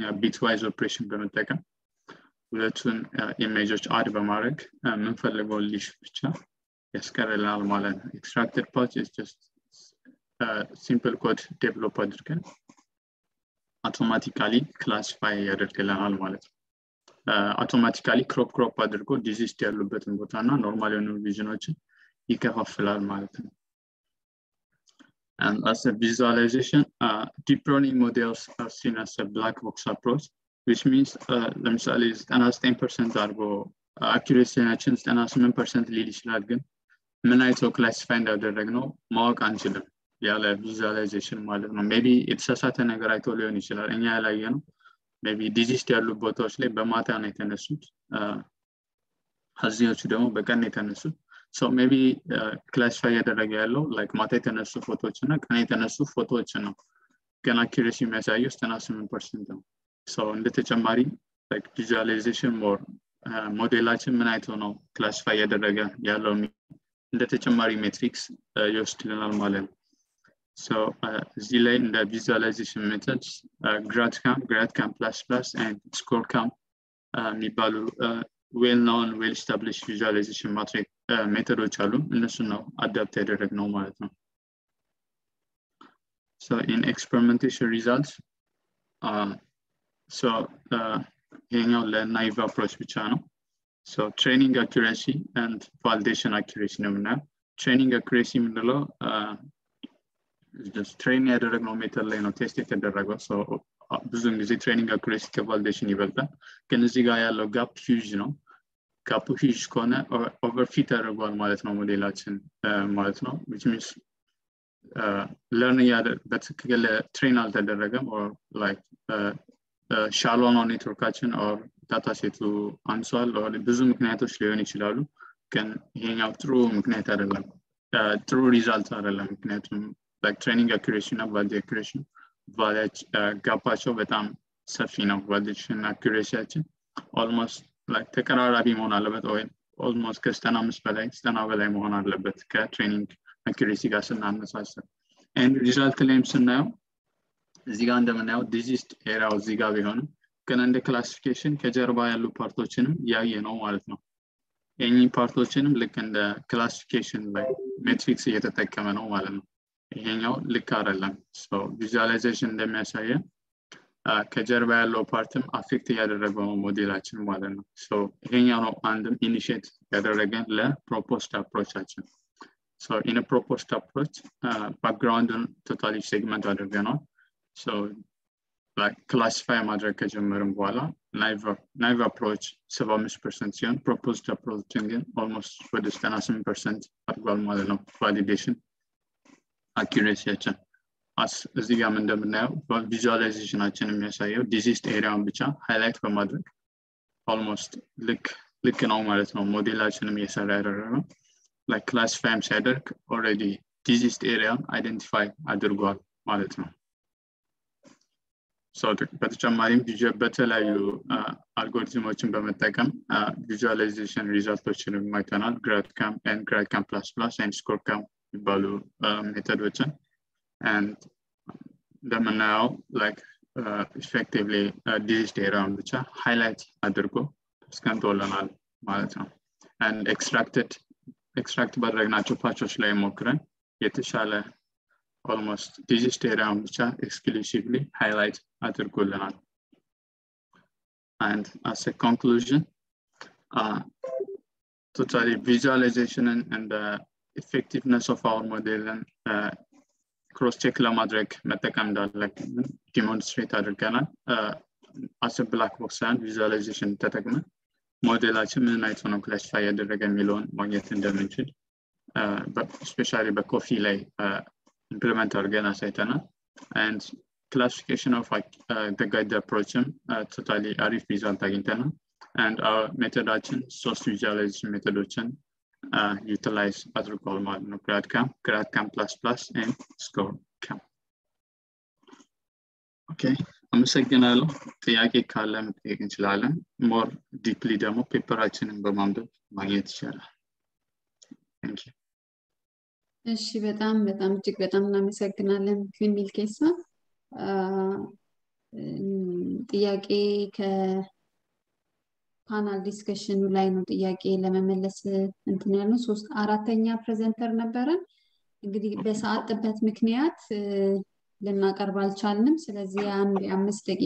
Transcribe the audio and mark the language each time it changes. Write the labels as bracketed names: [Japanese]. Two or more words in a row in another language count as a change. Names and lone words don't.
[English] bitwise operation [Amharic] በመጠቀም ሁለቱን ኢሜጆች አድ በማድረግ የምንፈልገውን ሊሽ ብቻ ያስቀርልናል ማለት ነው። [English] extracted part is just simple code develop [Amharic] አድርገን automatically classify ያደርግልናል ማለት ነው። [English] automatically crop [Amharic] አድርጎ ዲዚዝ ያሉበትን ቦታና ኖርማል የሆኑ ቪዥኖችን ይከፋፍላል ማለት ነው። [English] And as a visualization, deep learning models are seen as a black box approach, which means [Amharic] ለምሳሌ 99% አድርጎ accuracy-ናችን 98% ሊል ይችላል። ግን ምን አይቶ ክላሲፋይ እንዳደረግነው ማወቅ አንችልም ያለ ቪዥዋላይዜሽን ማለት ነው። ሜቢ የተሳሳተ ነገር አይቶ ሊሆን ይችላል እኛ ያላየነው። ሜቢ ዲዚዝ ያሉ ቦታዎች ላይ በማታ ነው የተነሱት፣ ሀዚዎቹ ደግሞ በቀን የተነሱት። [English] so maybe classify [Amharic] ያደረገ ያለው like ማታ የተነሱ ፎቶዎች እና ቀን የተነሱ ፎቶዎች ነው። ግን accuracy የሚያሳየው 98% ነው። so እንደ ተጨማሪ [English] like visualization more [Amharic] ሞዴላችን ምን አይቶ ነው classify ያደረገ ያለው እንደ ተጨማሪ ሜትሪክስ ይወስድልናል ማለት ነው። so እዚህ ላይ እንደ [English] visualization methods gradcam++ and scorecam [Amharic] የሚባሉ [English] well known well established visualization methods [Amharic] አሉ። እነሱ ነው አዳፕት ያደረግነው ማለት ነው። [English] so in experimentation results [Amharic] ይሄኛው [English] ለnaive approach [Amharic] ብቻ ነው። so [English] training accuracy and validation accuracy [Amharic] ነው የምናየው። [English] training accuracy [Amharic] የምንለው [English] just train [Amharic] ያደረግነው ሜተድ ላይ ነው ቴስት የተደረገው። so ብዙውን ጊዜ [English] training accuracy [Amharic] ከቫሊዴሽን ይበልጣል። ግን እዚህ ጋር ያለው [English] gap huge [Amharic] ነው። ጋፑ ሂውጅ ከሆነ ኦቨርፊት አድርጓል ማለት ነው ሞዴላችን ማለት ነው። [English] which means learn [Amharic] በትክክል ትሬን አልተደረገም [English] or like shallow [Amharic] ነው ኔትወርካችን or ዳታ ሴቱ አንሷል or ብዙ ምክንያቶች ሊሆን ይችላሉ። ግን ይሄኛው ጥሩ ምክንያት አይደለም፣ ጥሩ ሪዛልት አይደለም። ምክንያቱም [English] like training accuracy [Amharic] እና [English] validation accuracy [Amharic] ጋፓቸው በጣም ሰፊ ነው። [English] validation accuracyችን almost like [Amharic] ተቀራራቢ መሆን አለበት ወይ almost ከ95 በላይ 90 በላይ መሆን አለበት ከትሬኒንግ accuracy ጋር ስናነሳስር። and result ላይም ስናየው እዚህ ጋር እንደምናየው [English] diseased area [Amharic] እዚህ ጋር ቢሆንም ግን እንደ ክላሲፊኬሽን ከጀርባ ያሉ ፓርቶችንም ያየ ነው ማለት ነው። እኚህ ፓርቶችንም ልክ እንደ ክላሲፊኬሽን ላይ ሜትሪክስ እየተጠቀመ ነው ማለት ነው። ይሄኛው ልክ አይደለም። so visualization እንደሚያሳየን ከጀርባ ያለው ፓርትም አፌክት ያደረገው ሞዴላችን ማለት ነው። so ይሄኛው ነው አንድም ኢኒሺየት ያደረገን ለፕሮፖዝድ አፕሮቻችን። [English] so in a proposed approach background totally segment [Amharic] አድርገናል። [English] so like classify [Amharic] ማድረግ ከጀመርን በኋላ [English] naive approach [Amharic] 75% ሲሆን proposed approach ግን almost ወደ 98% አድርጓል ማለት ነው [English] validation accuracyችን። [Amharic] እዚህ ጋር እንደምናየው ቪዥዋላይዜሽናችን የሚያሳየው ዲዚዝድ ኤሪያውን ብቻ ሃይላይት በማድረግ almost ልክ ነው ማለት ነው። ሞዴላችንም እየሰራ ያደረገው [English] like classify [Amharic] ሲያደርግ [English] already diseased area identify [Amharic] አድርጓል ማለት ነው። so በተጨማሪም በተለያዩ አልጎሪዝሞችን በመጠቀም ቪዥዋላይዜሽን ሪዛልቶችን ማይተናል። [English] gradcam and gradcam++ and scorecam [Amharic] የሚባሉ ሜተዶችን and እንደምናየው [English] like effectively diseased area [Amharic] ብቻ ሃይላይት አድርጎ አስቀምጦልናል ማለት ነው። [English] and extract [Amharic] ባደረግናቸው ፓቾች ላይ ሞክረን የተሻለ [English] almost diseased area [Amharic] ብቻ [English] exclusively highlight [Amharic] አድርጎልናል። [English] and as a conclusion totally visualization and the effectiveness of our model and cross check [Amharic] ለማድረግ መጠቀም እንዳለብን ዲሞንስትሬት አድርገናል። [English] as a black box and visualization [Amharic] ተጠቅመን ሞዴላችን ምን አይቶ ነው ክላሲፋይ ያደረገ የሚለውን ማግኘት [English] እንደምንችል especially [Amharic] በኮፊ ላይ [English] implement [Amharic] አድርገን አሳይተናል [English] and classification of the guide approach totally arif result አግኝተናል and our methodation source visualization methodology utilize [Amharic] አድርጓል ማለት ነው [English] GradCamp++ and ScoreCamp [Amharic] okay አመሰግናለሁ ጥያቄ ካለ መጠየቅ እንችላለን [English] more deeply [Amharic] ደግሞ ፔፐራችንን በማንበብ ማግኘት ይችላል [English] thank you [Amharic] እሺ በጣም እጅግ በጣም እናመሰግናለን ሚልኬሳ ጥያቄ ከፓናል ዲስከሽኑ ላይ ነው ጥያቄ ለመመለስ እንትን ያለው 4ኛ ፕሬዘንተር ነበረን እንግዲህ በሰዓት ጥበት ምክንያት ልናቀርብ አልቻልንም ስለዚህ አንድ 5 ደቂቃ